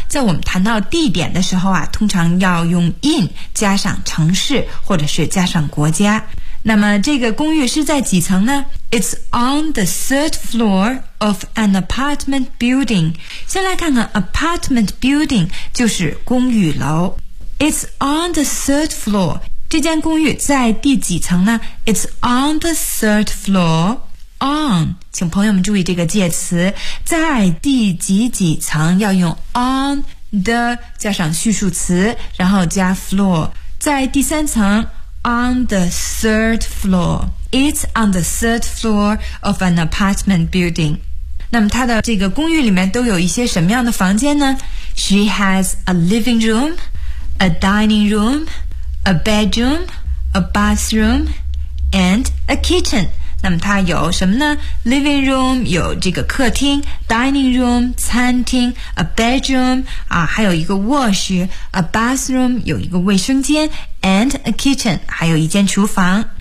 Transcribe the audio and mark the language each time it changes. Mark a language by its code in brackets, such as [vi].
[zh] 在我们谈到地点的时候啊，通常要用 in 加上城市或者是加上国家。那么这个公寓是在几层呢？ [en] It's on the third floor of an apartment building. [zh] 先来看看 apartment building 就是公寓楼。 [en] It's on the third floor. [zh] 这间公寓在第几层呢？ [en] It's on the third floor. [zh] On， 请朋友们注意这个介词，在第几几层要用 on the 加上叙述词，然后加 floor。在第三层 ， [en] on the third floor. It's on the third floor of an apartment building. [zh] 那么它的这个公寓里面都有一些什么样的房间呢？ [en] She has a living room, a dining room. A bedroom, a bathroom, and a kitchen. [zh] 那么它有什么呢？Living room 有这个客厅， dining room 餐厅， [en] a bedroom [zh] 啊，还有一个卧室， [en] a bathroom [zh] 有一个卫生间， [en] and a kitchen [zh] 还有一间厨房。